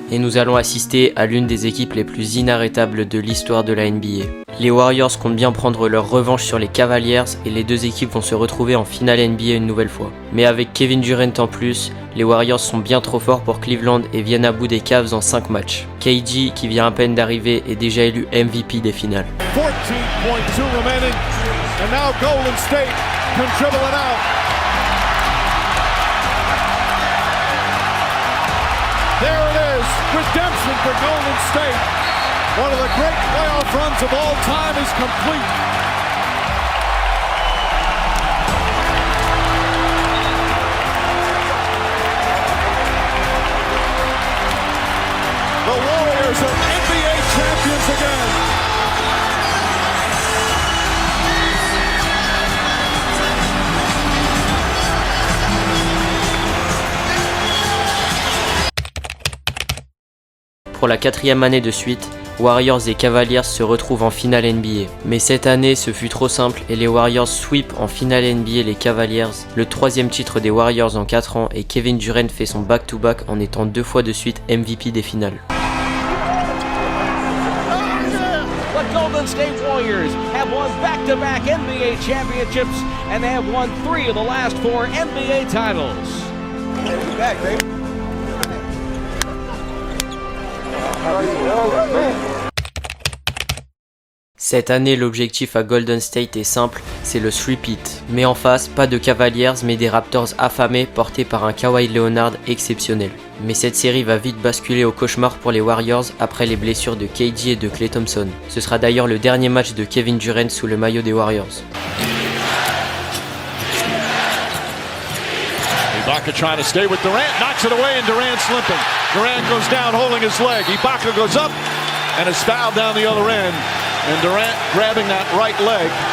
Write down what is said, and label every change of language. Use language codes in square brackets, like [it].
[fr] Et nous allons assister à l'une des équipes les plus inarrêtables de l'histoire de la NBA. Les Warriors comptent bien prendre leur revanche sur les Cavaliers et les deux équipes vont se retrouver en finale NBA une nouvelle fois. Mais avec Kevin Durant en plus, les Warriors sont bien trop forts pour Cleveland et viennent à bout des Cavs en 5 matchs. KD, qui vient à peine d'arriver, est déjà élu MVP des finales. [en] 14.2 remaining, and now Golden State can dribble it out. There it is, redemption for Golden State. One of the great playoff runs of all time is complete. The Warriors are NBA champions again. [fr] Pour la 4e année de suite, Warriors et Cavaliers se retrouvent en finale NBA. Mais cette année, ce fut trop simple et les Warriors sweep en finale NBA les Cavaliers, le 3e titre des Warriors en 4 ans, et Kevin Durant fait son back-to-back en étant 2 fois de suite MVP des finales. [en] The Golden State Warriors have won back-to-back NBA championships and they have won 3 of the last 4 NBA titles. Back, baby. [fr] Cette année, l'objectif à Golden State est simple, c'est le three-peat. Mais en face, pas de Cavaliers mais des Raptors affamés portés par un Kawhi Leonard exceptionnel. Mais cette série va vite basculer au cauchemar pour les Warriors après les blessures de KD et de Klay Thompson. Ce sera d'ailleurs le dernier match de Kevin Durant sous le maillot des Warriors. [en] Ibaka trying to stay with Durant, knocks it away and Durant's limping. Durant goes down holding his leg. Ibaka goes up and is fouled down the other end. And Durant grabbing that right leg.